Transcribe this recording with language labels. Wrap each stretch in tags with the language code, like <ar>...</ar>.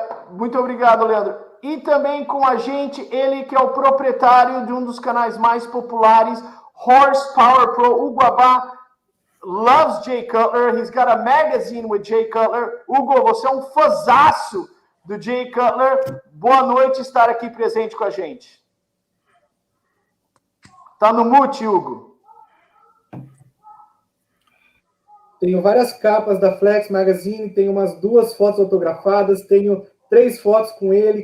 <pt>Muito obrigado, Leandro. E também com a gente, ele que é o proprietário de um dos canais mais populares, Horsepower Pro, Hugo Abá.</pt> <en>Loves Jay Cutler. He's got a magazine with Jay Cutler.</en> <pt>Hugo, você é um fãzaço do Jay Cutler. Boa noite estar aqui presente com a gente. Tá no mute, Hugo. Tenho várias capas da Flex Magazine, tenho umas 2 fotos autografadas, tenho 3 fotos com ele.</pt>